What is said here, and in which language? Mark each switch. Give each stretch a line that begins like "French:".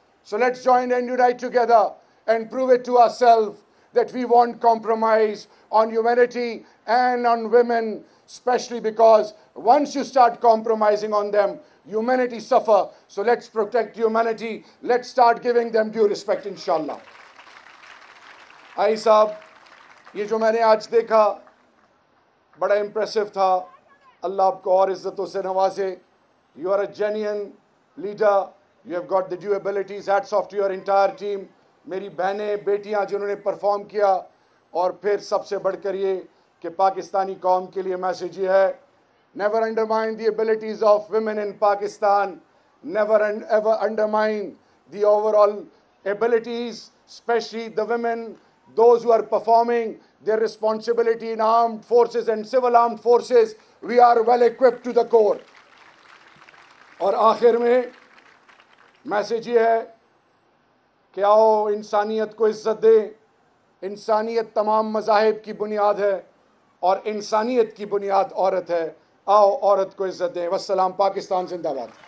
English: So let's join and unite together and prove it to ourselves that we won't compromise on humanity and on women, especially because once you start compromising on them, humanity suffer. So let's protect humanity. Let's start giving them due respect, inshallah.
Urdu: آئی صاحب, یہ جو میں نے آج دیکھا بڑا impressive تھا. اللہ آپ کو اور عزتوں سے نوازے.
English: You are a genuine leader. You have got the due abilities. Hats off to your entire team.
Urdu: میری بہنیں, بیٹیاں جنہوں نے پرفارم کیا, اور پھر سب سے بڑھ کر یہ کہ پاکستانی قوم کے لیے میسیج یہ ہے,
English: never undermine the abilities of women in Pakistan. Never and ever undermine the overall abilities, especially the women, those who are performing their responsibility in armed forces and civil armed forces. We are well equipped to the core.
Urdu: اور آخر میں message یہ ہے کہ آؤ انسانیت کو عزت دیں. انسانیت تمام مذاہب کی بنیاد ہے, اور انسانیت کی بنیاد عورت ہے. آؤ عورت کو عزت دیں. والسلام. پاکستان زندہ باد.